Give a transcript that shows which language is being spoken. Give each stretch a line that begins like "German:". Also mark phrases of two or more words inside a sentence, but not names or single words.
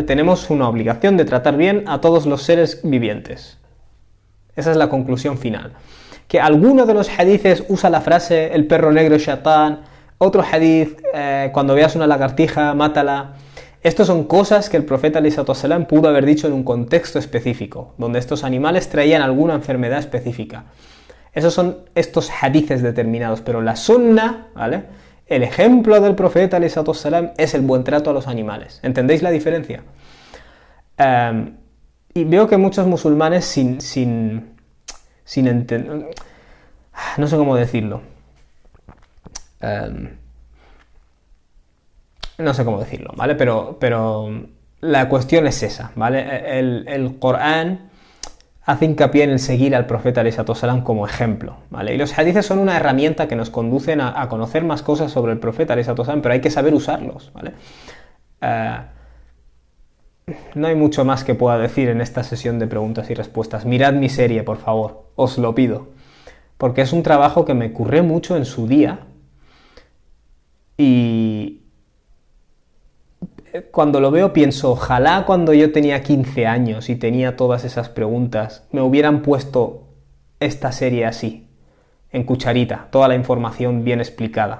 Spanish: Tenemos una obligación de tratar bien a todos los seres vivientes. Esa es la conclusión final. Que alguno de los hadices usa la frase el perro negro es shaitán, otro hadith, cuando veas una lagartija, mátala. Estas son cosas que el profeta
Arabic: عليه الصلاة والسلام
Spanish: pudo haber dicho en un contexto específico, donde estos animales traían alguna enfermedad específica. Esos son estos hadices determinados, pero la sunna, ¿vale?, el ejemplo del profeta
Arabic: عليه الصلاة والسلام
Spanish: es el buen trato a los animales. ¿Entendéis la diferencia? Y veo que muchos musulmanes sin entender, no sé cómo decirlo, no sé cómo decirlo, ¿vale? Pero la cuestión es esa, ¿vale? El Corán hace hincapié en el seguir al profeta
Arabic: عليه الصلاة والسلام
Spanish: como ejemplo, ¿vale? Y los hadices son una herramienta que nos conducen a conocer más cosas sobre el profeta
Arabic: عليه الصلاة والسلام,
Spanish: pero hay que saber usarlos, ¿vale? No hay mucho más que pueda decir en esta sesión de preguntas y respuestas. Mirad mi serie, por favor, os lo pido, porque es un trabajo que me curré mucho en su día, y cuando lo veo pienso, ojalá cuando yo tenía 15 años y tenía todas esas preguntas, me hubieran puesto esta serie así, en cucharita, toda la información bien explicada.